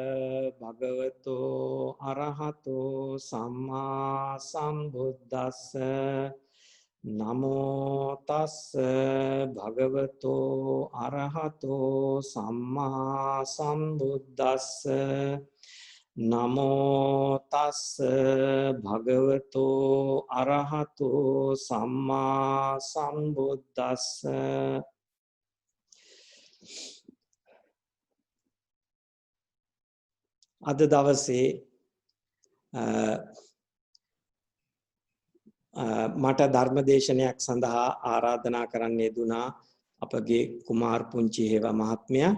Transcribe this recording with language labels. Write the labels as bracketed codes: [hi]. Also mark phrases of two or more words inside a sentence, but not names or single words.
[pi] භගවතෝ අරහතෝ සම්මා සම්බුද්දස්ස නමෝ තස්ස භගවතෝ අරහතෝ සම්මා සම්බුද්දස්ස නමෝ තස්ස භගවතෝ අරහතෝ සම්මා සම්බුද්දස්ස [si] අද දවසේ මට ධර්මදේශනයක් සඳහා ආරාධනා කරන්න යෙදුනා අපගේ කුමාර් පුංචි හේවා මහත්මයා.